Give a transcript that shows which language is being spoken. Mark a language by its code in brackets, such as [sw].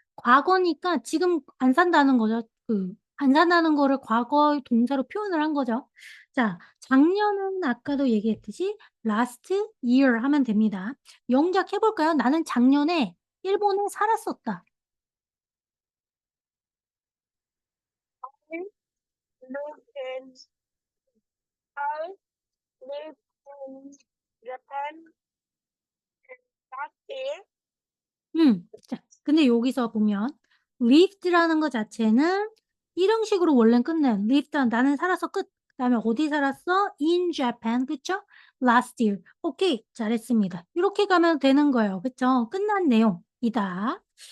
[ko] 과거니까 지금 안 산다는 거죠. 안 산다는 거를 과거 동사로 표현을 한 거죠. 자, 작년은 아까도 얘기했듯이 last year 하면 됩니다. 영작 해볼까요? 나는 작년에 일본에 살았었다. [en] I lived in I lived in Japan last year. [ko] 자, 근데 여기서 보면 lived라는 것 자체는 일형식으로 원래는 끝나요. lived 나는 살아서 끝. 그다음에 어디 살았어? in Japan. 그쵸? last year. 오케이. 잘했습니다. 이렇게 가면 되는 거예요. 그쵸? 끝난 내용이다.